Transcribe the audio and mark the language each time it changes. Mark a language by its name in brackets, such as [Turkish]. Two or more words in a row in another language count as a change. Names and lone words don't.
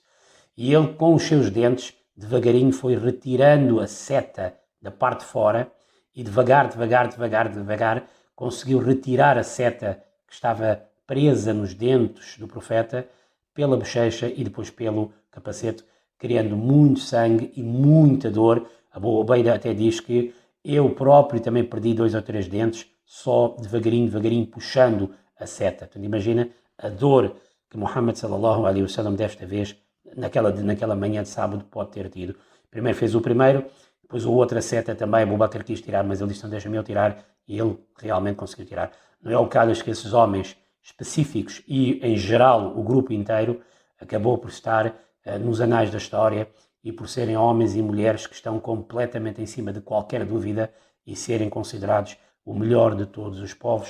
[Portuguese] E ele, com os seus dentes, devagarinho foi retirando a seta da parte de fora e devagar, conseguiu retirar a seta que estava presa nos dentes do profeta pela bochecha e depois pelo capacete, criando muito sangue e muita dor. Abu Ubaida até diz que eu próprio também perdi 2 ou 3 dentes, só devagarinho, puxando a seta. Portanto, imagina a dor que Muhammad [Arabic] صلى الله عليه وسلم [Portuguese] desta vez, naquela manhã de sábado, pode ter tido. Primeiro fez o primeiro, depois o outro a seta também, Abu Bakr quis tirar, mas ele disse: não, deixa-me eu tirar, e ele realmente conseguiu tirar. Não é o caso que esses homens específicos e, em geral, o grupo inteiro acabou por estar nos anais da história e por serem homens e mulheres que estão completamente em cima de qualquer dúvida e serem considerados o melhor de todos os povos.